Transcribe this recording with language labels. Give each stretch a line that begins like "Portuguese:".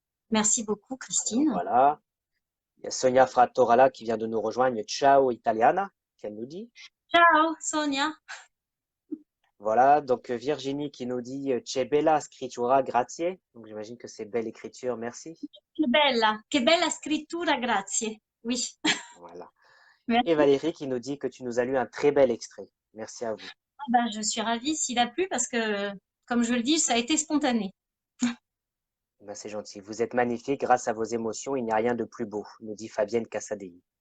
French: Merci beaucoup, Christine. Voilà. Il y a Sonia Frattorala qui vient de nous rejoindre.
Italian: Ciao Italiana,
French: qu'elle nous dit.
Italian: Ciao, Sonia.
French: Voilà, donc Virginie qui nous dit
Italian: C'è bella scrittura, grazie.
French: Donc j'imagine que c'est belle écriture, merci.
Italian: Che bella scrittura, grazie.
French: Oui, Voilà. Et merci. Valérie qui nous dit que tu nous as lu un très bel extrait. Merci à vous. Ah ben, je suis ravie s'il a plu parce que, comme je le dis, ça a été spontané. Ben, c'est gentil. Vous êtes magnifique grâce à vos émotions. Il n'y a rien de plus beau, nous dit Fabienne Cassadei.